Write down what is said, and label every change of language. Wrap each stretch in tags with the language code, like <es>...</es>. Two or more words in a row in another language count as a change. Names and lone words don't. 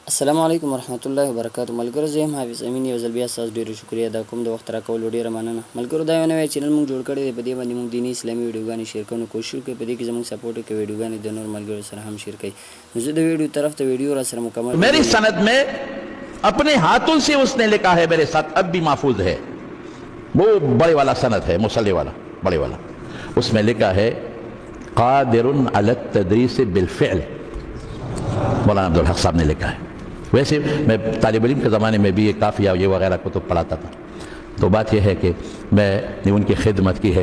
<ar>السلام علیکم ورحمۃ اللہ وبرکاتہ.</ar> <ps>ملګرو زه یم حافظ امین. یو ځل بیا ستاسو ډېره شکریه ادا کوم د وخت راکولو ډېره مننه. ملګرو دا یو نوی چینل موږ جوړ کړی دی، په دې باندې موږ دیني اسلامي ویډیوګانې شیر کوو. کوشش وکړئ په دې کې زموږ سپورټ وکړئ، ویډیوګانې د نور ملګرو سره هم شیر کړئ. نو زه د ویډیو طرف ته ویډیو را سره مکمل</ps> <ur>میری سند میں اپنے ہاتھوں سے اس نے لکھا ہے، میرے ساتھ اب بھی محفوظ ہے، وہ بڑے والا سند ہے، مصلی والا بڑے والا. اس میں لکھا ہے</ur> <ar>قادر علی التدریس بالفعل.</ar> <ur>مولانا عبدالحق صاحب نے لکھا ہے. ویسے میں طالب علم کے زمانے میں بھی یہ کافیہ یہ وغیرہ کتب پڑھاتا تھا، تو بات یہ ہے کہ میں نے ان کی خدمت کی ہے.</ur>